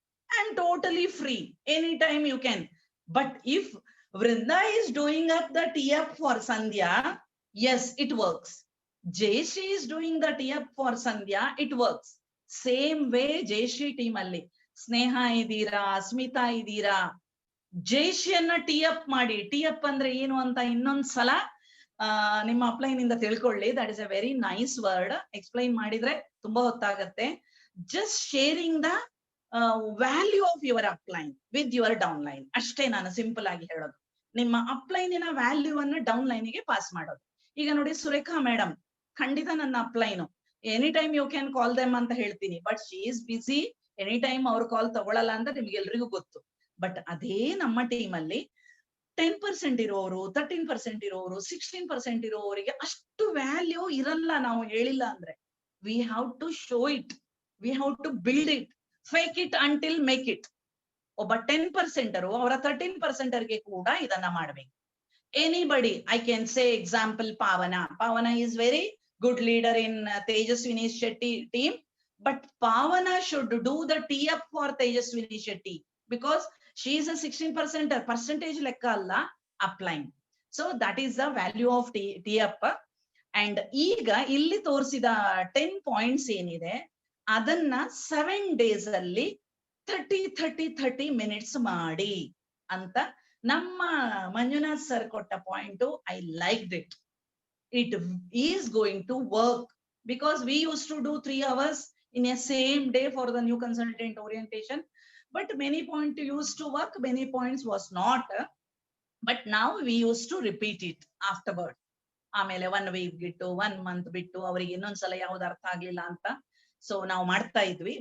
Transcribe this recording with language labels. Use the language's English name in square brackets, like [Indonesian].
[English] I'm totally free. Anytime you can. But if Vrinda is doing up the tee-up for Sandhya, yes, it works. Jayashree is doing the tee-up for Sandhya, it works. Same way Jayashree team alli. [Kannada] Sneha idira, Smita idira. Jayashree tee-up ಮಾಡಿ. Tee-up ಅಂದ್ರೆ ಏನು ಅಂತ ಇನ್ನೊಂದ್ ಸಲ ನಿಮ್ಮ ಅಪ್ಲೈನ್ ಇಂದ ತಿಳ್ಕೊಳ್ಳಿ. [English] That is a very nice word. [Kannada] Explain ಮಾಡಿದ್ರೆ ತುಂಬಾ ಹೊತ್ತಾಗತ್ತೆ. [English] Just sharing the value of your upline with your downline. [Kannada] ಅಷ್ಟೇ ನಾನು ಸಿಂಪಲ್ ಆಗಿ ಹೇಳೋದು. ನಿಮ್ಮ ಅಪ್ಲೈನಿನ ವ್ಯಾಲ್ಯೂ ಅನ್ನ ಡೌನ್ ಲೈನ್ಗೆ ಪಾಸ್ ಮಾಡೋದು. ಈಗ ನೋಡಿ, ಸುರೇಖಾ ಮೇಡಮ್ ಖಂಡಿತ ನನ್ನ ಅಪ್ಲೈನು. [English] any time you can call them [Kannada] ಅಂತ ಹೇಳ್ತೀನಿ. [English] but she is busy, [Kannada] any time ಅವ್ರ ಕಾಲ್ ತಗೊಳಲ್ಲ ಅಂತ ನಿಮ್ಗೆಲ್ರಿಗೂ ಗೊತ್ತು. ಬಟ್ ಅದೇ ನಮ್ಮ ಟೀಮ್ ಅಲ್ಲಿ 10% ಇರೋರು, 13% ಇರೋರು, 16% ಇರೋವರಿಗೆ ಅಷ್ಟು ವ್ಯಾಲ್ಯೂ ಇರಲ್ಲ. ನಾವು ಹೇಳಿಲ್ಲ ಅಂದ್ರೆ [English] We have to show it, we have to build it, fake it until make it. [Kannada] ಒಬ್ಬ 10% ಅವರ 13% ಕೂಡ ಇದನ್ನ ಮಾಡ್ಬೇಕು. [English] anybody, I can say example Pavana is very good leader in Tejaswini Shetty team, but Pavana should do the tee-up for Tejaswini Shetty because she is a 16% percentage [Kannada] ಲೆಕ್ಕ ಅಲ್ಲ [English] Upline. So that is the value of tee-up. [Kannada] And ಈಗ ಇಲ್ಲಿ ತೋರಿಸಿದ 10 points ಏನಿದೆ ಅದನ್ನ 7 days ಅಲ್ಲಿ 30 minutes ಮಾಡಿ ಅಂತ ನಮ್ಮ ಮಂಜುನಾಥ್ ಸರ್ ಕೊಟ್ಟ point. [English] I liked it. It is going to work because we used to do 3 hours in a same day for the new consultant orientation. But many points used to work, many points was not. But now we used to repeat it afterward. [Kannada] ಆಮೇಲೆ 1 week ಬಿಟ್ಟು 1 month ಬಿಟ್ಟು ಅವರಿಗೆ ಇನ್ನೊಂದ್ಸಲ ಯಾವ್ದು ಅರ್ಥ ಆಗ್ಲಿಲ್ಲ ಅಂತ so ನಾವು ಮಾಡ್ತಾ ಇದ್ವಿ.